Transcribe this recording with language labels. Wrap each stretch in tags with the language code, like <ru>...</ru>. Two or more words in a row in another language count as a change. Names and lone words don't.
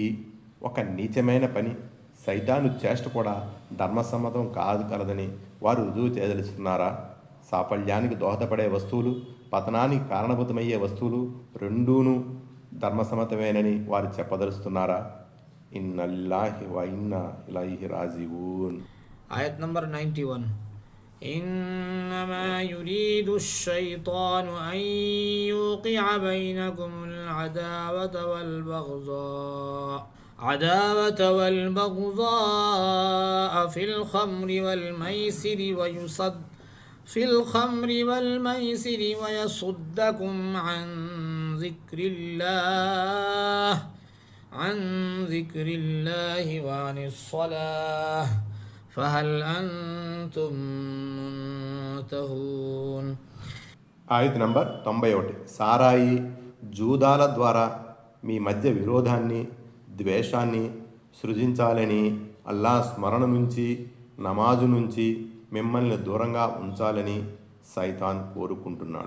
<te>ఒక నీచమైన పని, సైతాను చేష్ట కూడా ధర్మసమ్మతం కాదు కలదని వారు రుజువు చేయదలుస్తున్నారా? సాఫల్యానికి దోహదపడే వస్తువులు, పతనానికి కారణభూతమయ్యే వస్తువులు రెండూనూ ధర్మసమ్మతమేనని వారు చెప్పదలుస్తున్నారా?</te> <ar>إنا لله و إنا إليه راجعون.</ar> <te>ఆయత్ నంబర్ 91.</te> <ar>إنما يريد الشيطان أن يوقع بينكم العداوة والبغضاء في الخمر والميسر ويصدكم عن ذكر الله وعن الصلاة فهل أنتم منتهون.</ar> <te>ఆయత్ నంబర్ 91. సారాయి, జూదాల ద్వారా మీ మధ్య విరోధాన్ని, ద్వేషాన్ని సృజించాలని, అల్లాహ్ స్మరణ నుంచి, నమాజు నుంచి మిమ్మల్ని దూరంగా ఉంచాలని సైతాన్ కోరుకుంటున్నాడు.</te>